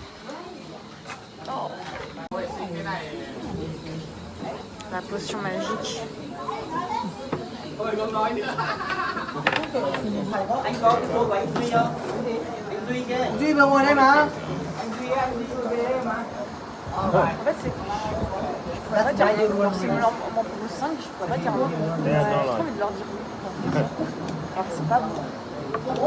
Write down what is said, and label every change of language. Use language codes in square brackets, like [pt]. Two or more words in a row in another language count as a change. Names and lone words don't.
[fr] Oh. La potion magique. [vi] Duy vào ngồi đây mà. [fr] En fait, c'est. Je pourrais pas dire alors si on m'en propose 5, je pourrais pas dire non. J'ai trop envie de leur dire oui. Alors c'est pas bon.